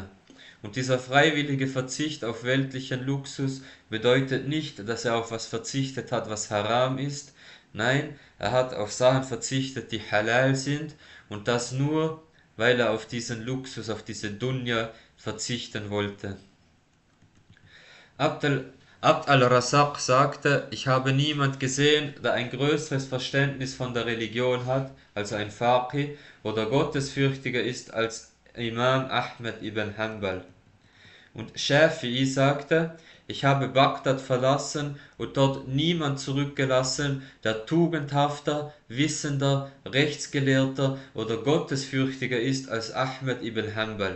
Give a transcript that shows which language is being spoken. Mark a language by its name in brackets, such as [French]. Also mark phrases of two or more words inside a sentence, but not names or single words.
[German] Und dieser freiwillige Verzicht auf weltlichen Luxus bedeutet nicht, dass er auf was verzichtet hat, was haram ist. Nein, er hat auf Sachen verzichtet, die halal sind, und das nur, weil er auf diesen Luxus, auf diese Dunya verzichten wollte. Abd al-Razzaq sagte, ich habe niemand gesehen, der ein größeres Verständnis von der Religion hat, also ein Faqih, oder gottesfürchtiger ist als Imam Ahmad ibn Hanbal. Und Shafi'i sagte, ich habe Bagdad verlassen und dort niemand zurückgelassen, der tugendhafter, wissender, rechtsgelehrter oder gottesfürchtiger ist als Ahmad ibn Hanbal.